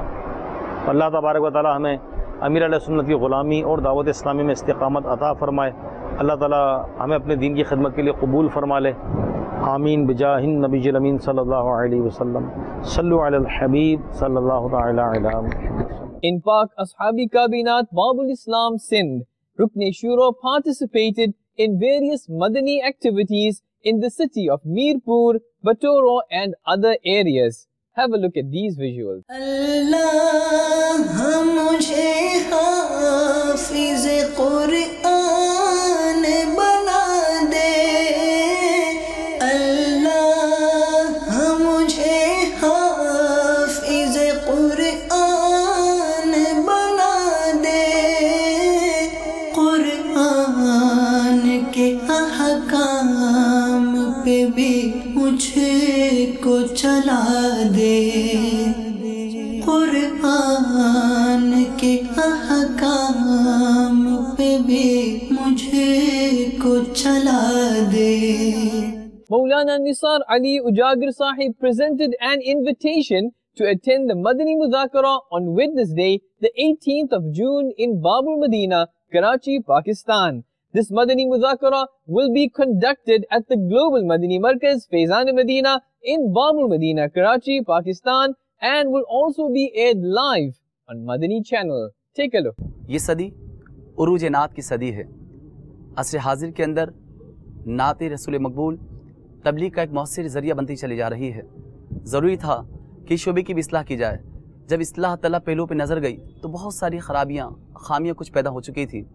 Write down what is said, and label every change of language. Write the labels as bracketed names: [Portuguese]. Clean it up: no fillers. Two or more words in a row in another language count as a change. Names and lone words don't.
[Urdu] اللہ تبارک و تعالیٰ ہمیں امیر اہل سنت کی غلامی اور دعوت اسلامی میں استقامت عطا فرمائے۔ اللہ تعالیٰ ہمیں اپنے دین کی خدمت کے لیے قبول فرما لے۔ [Arabic] آمین بجاہ النبی الامین صلی اللہ علیہ وسلم۔ صلو علی الحبیب صلی اللہ تعالی علیہ وسلم۔ [English] In Pak Ashabi Kabinat Babul Islam Sindh, Rukn Shura participated in various Madani activities in the city of Mirpur, Batoro and other areas. Have a look at these visuals. [Urdu] اللہ مجھے حافظ قرآن بنا دے، اللہ مجھے حافظ قرآن بنا دے، قرآن کے احکام پہ بھی مجھے کو چلا دے، قرآن کے احکام پہ بھی مجھے کو چلا دے۔ [English] Maulana Nisar Ali Ujagar Sahib presented an invitation to attend the Madani Muzakara on Wednesday, the 18th of June in Babul Madina, Karachi, Pakistan. This Madani Muzakara will be conducted at the Global Madani Markaz, Faizan Medina in Babul Madina, Karachi, Pakistan, and will also be aired live on Madani channel. Take a look. [Urdu] یہ صدی عروج نعت کی صدی ہے۔ عصر حاضر کے اندر نعت رسول مقبول تبلیغ کا ایک مؤثر ذریعہ بنتی چلی جا رہی ہے۔ ضروری تھا کہ شعبے کی بھی اصلاح کی جائے۔ جب اصلاح طلب پہلو پہ نظر گئی تو بہت ساری خامیاں کچھ پیدا ہو چکی تھی۔